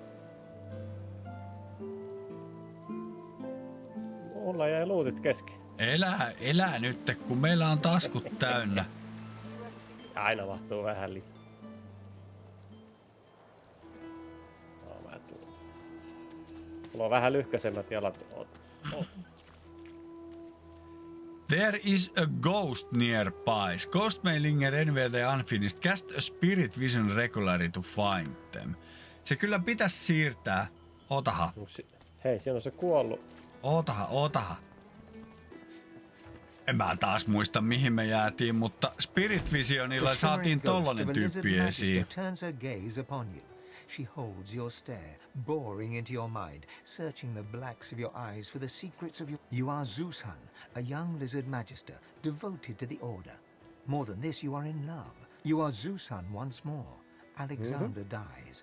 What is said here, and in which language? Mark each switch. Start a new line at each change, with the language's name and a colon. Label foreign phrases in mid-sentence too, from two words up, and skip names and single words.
Finnish: Mulla jäi luutit kesken. Elää nyt, kun meillä on taskut täynnä. Aina mahtuu vähän lisää. No, mä tuun. Mulla on vähän lyhkäisemmät jalat.
English: There is a ghost nearby. Ghost may linger anywhere unfinished. Cast a spirit vision regularly to find them.
Finnish: Se kyllä pitäisi siirtää. Otaha. Hei, siinä on se kuollut. Otaha. En mä taas muista mihin me jäätiin, mutta Spirit Visionilla saatiin tollanen tyyppi esiin.
English: She holds your stare, boring into your mind, searching the blacks of your eyes for the secrets of You are Zeushan, a young lizard magister, devoted to the order. More than this, you are in love. You are Zeushan once more. Alexander dies.